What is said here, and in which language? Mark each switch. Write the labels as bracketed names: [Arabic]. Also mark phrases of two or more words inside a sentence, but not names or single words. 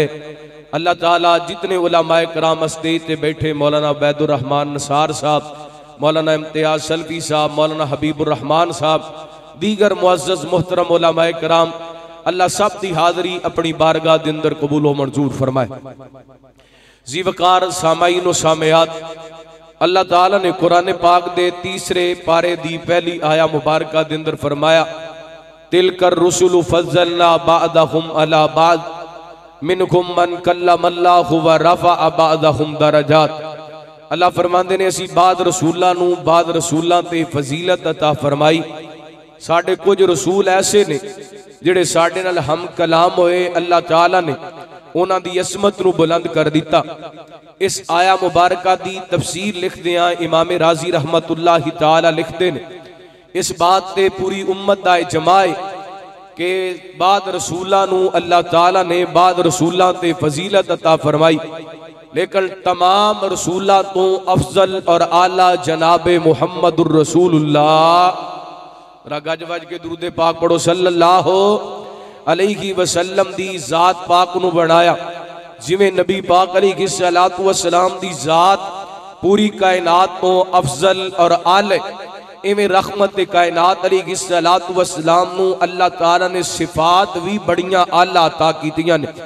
[Urdu] اللہ تعالیٰ جتنے علمائے کرام سٹیج پہ بیٹھے، مولانا بیدالرحمان نثار صاحب، مولانا امتیاز سلفی صاحب، مولانا حبیب الرحمان صاحب، دیگر معزز محترم علمائے کرام، اللہ سب کی حاضری اپنی بارگاہ کے اندر قبولو منظور فرمائے. [Punjabi] ذی وقار سامعین و سامعات، اللہ تعالیٰ نے قرآن پاک دے تیسرے پارے دی پہلی آیہ مبارکہ دے اندر فرمایا, [Arabic] تلك الرسل فضلنا بعضهم على بعض منهم من كلم الله ورفع بعضهم درجات. [Punjabi] اللہ فرماندے نے اسی بعض رسولاں نوں بعض رسولاں تے فضیلت عطا فرمائی. ساڈے کجھ رسول ایسے نے جیہڑے ساڈے نال ہم کلام ہوئے، اللہ تعالیٰ نے انہاں دی عصمت نوں بلند کر دتا. اس آیہ مبارکہ دی تفسیر لکھدیاں امام رازی [Arabic] رحمة الله تعالى [Punjabi] لکھتے نے، اس گل تے پوری امت دا اجماع ہے کہ بعض رسولاں نوں اللہ تعالیٰ نے بعض رسولاں تے فضیلت عطا فرمائی، لیکن تمام رسولاں توں افضل اور اعلیٰ جنابِ [Arabic] محمد رسول الله. [Punjabi] گج وج کے درود پاک پڑھو [Arabic] صلى الله عليه وسلم [Punjabi] دی ذات پاک نوں بنایا جیویں نبی پاک [Arabic] عليه الصلاة والسلام [Punjabi] دی ذات پوری کائنات توں افضل اور اعلیٰ، ایویں رحمت کائنات [Arabic] عليه الصلاة والسلام [Punjabi] نوں اللہ تعالیٰ نے صفات وی بڑیاں اعلیٰ عطا کیتیاں نے.